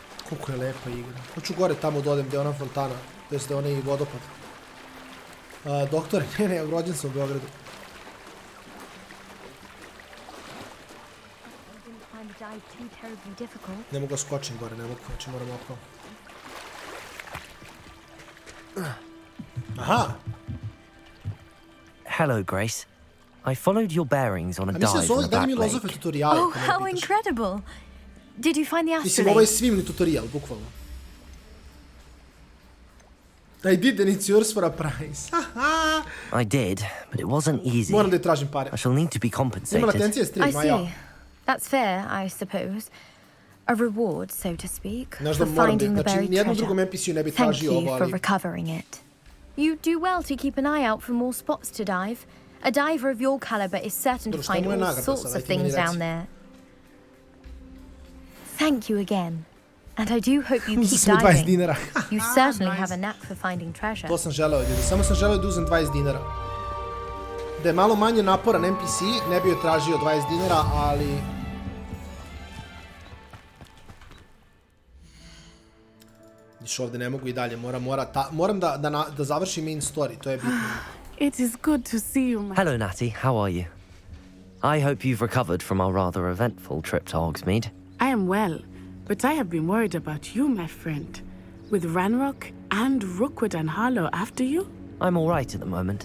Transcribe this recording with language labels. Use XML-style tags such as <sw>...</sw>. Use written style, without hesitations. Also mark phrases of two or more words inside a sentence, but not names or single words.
<sr>Koliko je lepa igra. Hoću gore tamo da odem gdje je ona fontana. To jest da je onaj vodopad. Doktore, ne, rođen sam u Beogradu. Ne mogu skočim gore, ne mogu, znači moram okolo. Aha!</sr> <en>Hello, Grace. I followed your bearings on a dive in the Black Lake. Oh, how incredible! Did you find the astrolabe?</en> <sr>Mislim, ovo je svimni tutorial, bukvalno.</sr> <en>I did, and it's yours for a price. I did, but it wasn't easy.</en> <sr>Moram da je tražim pare.</sr> <en>I shall need to be compensated.</en> <sr>Ima latencije stream,</sr> <en>I see. That's fair, I suppose. A reward, so to speak, for finding the buried treasure. Thank you for recovering it. You do well to keep an eye out for more spots to dive. A diver of your caliber is certain to find all sorts of things down there. Thank you again. And I do hope you keep diving. You certainly have a knack for finding treasure.</en> <sr>To sam želeo, ljudi. Samo sam želeo da uzem 20 dinara. Da je malo manje naporan NPC, ne bi joj tražio 20 dinara, ali... Viš ovdje ne mogu i dalje, moram da završim</sr> <en>main story,</en> <sr>to je bitno.</sr> <en>It is good to see you, Hello, Natty, how are you? I hope you've recovered from our rather eventful trip to Hogsmeade. I am well, but I have been worried about you, my friend. With Ranrock and Rookwood and Harlow after you? I'm all right at the moment.</en>